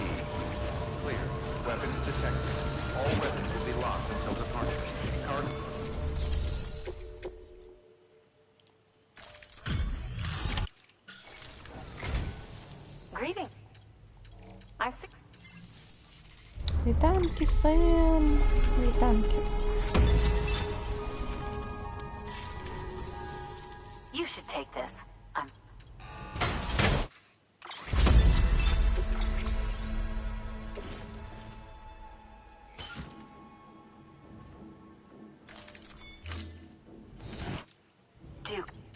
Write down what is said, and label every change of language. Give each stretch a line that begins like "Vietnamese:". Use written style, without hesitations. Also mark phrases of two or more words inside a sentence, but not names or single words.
English: Clear. Weapons detected. All weapons will be locked until departure. Card. Greeting. I see.
Belarusian: Вітанки, Сэм. Вітанки.
English: You should take this. Duke.